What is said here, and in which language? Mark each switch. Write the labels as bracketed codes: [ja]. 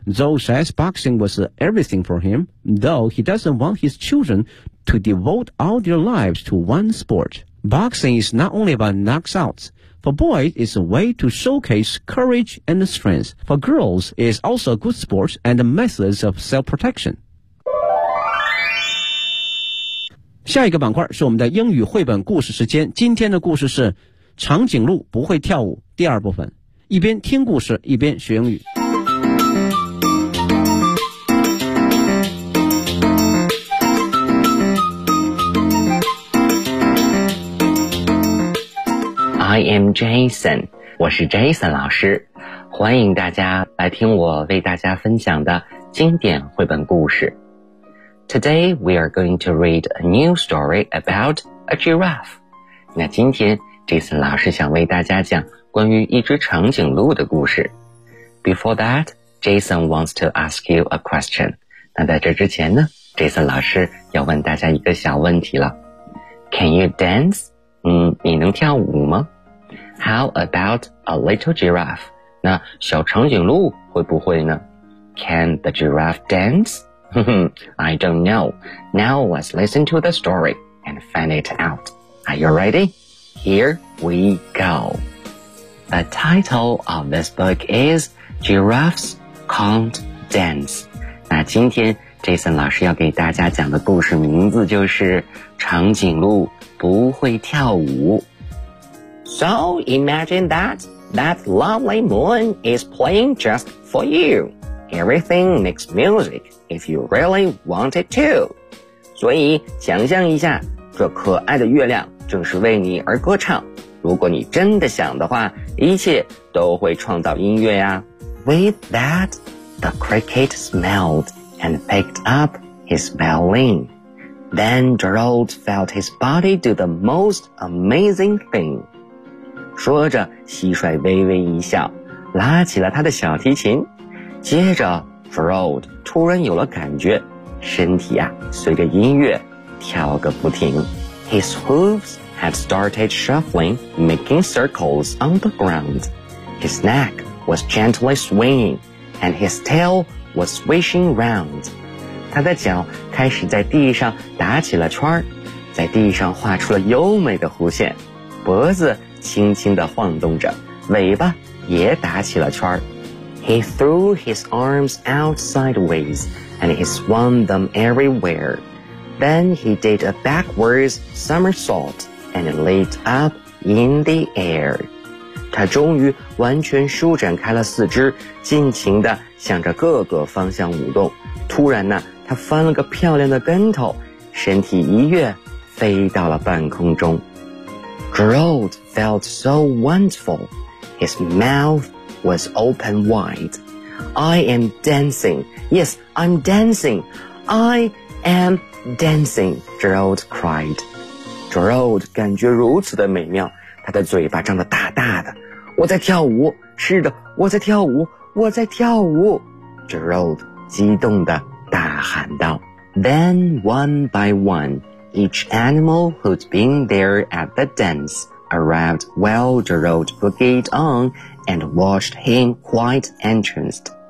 [en] Zhou says boxing was everything for him, though he doesn't want his children to devote all their lives to one sport. Boxing is not only about knockouts. For boys, it's a way to showcase courage and strength. For girls, it's also good sport and a method of self-protection. [zh] 下一个板块是我们的英语绘本故事时间。今天的故事是长颈鹿不会跳舞第二部分。一边听故事一边学英语。 [en] I am Jason, [zh] 我是 Jason 老师。欢迎大家来听我为大家分享的经典绘本故事。 [en] Today, we are going to read a new story about a giraffe. [zh] 那今天 Jason 老师想为大家讲关于一只长颈鹿的故事。 [en] Before that, Jason wants to ask you a question. [zh] 那在这之前呢 ,Jason 老师要问大家一个小问题了。 [en] Can you dance? [zh] 你能跳舞吗？ [en] How about a little giraffe? [zh] 那小长颈鹿会不会呢 ? [en] Can the giraffe dance? I don't know. Now let's listen to the story and find it out. Are you ready? Here we go. The title of this book is Giraffes Can't Dance. [zh] 那今天 Jason 老师要给大家讲的故事名字就是长颈鹿不会跳舞。 [en] So imagine that lovely moon is playing just for you. Everything makes music if you really want it to. [zh] 所以想象一下，这可爱的月亮正是为你而歌唱。如果你真的想的话，一切都会创造音乐呀。 [en] With that, the cricket smelled and picked up his violin. Then Gerald felt his body do the most amazing thing. [zh] 说着蟋蟀微微一笑拉起了他的小提琴接着 Gerald 突然有了感觉身体啊随着音乐跳个不停 [en] His hooves had started shuffling making circles on the ground His neck was gently swinging and his tail was swishing round [zh] 他的脚开始在地上打起了圈在地上画出了优美的弧线脖子轻轻地晃动着尾巴也打起了圈 [en] He threw his arms out sideways and he swung them everywhere Then he did a backwards somersault and leaped up in the air [zh] 他终于完全舒展开了四肢尽情地向着各个方向舞动突然呢他翻了个漂亮的跟头身体一跃飞到了半空中 [en] Gerald felt so wonderful. His mouth was open wide. I am dancing. Yes, I'm dancing. I am dancing, Gerald cried. [zh] Gerald 感觉如此的美妙，他的嘴巴张得大大的。我在跳舞，是的，我在跳舞，我在跳舞。 Gerald 激动地大喊道。 [en] Then one by one,Each animal who'd been there at the dance arrived while Gerald boogied on and watched him quite entranced.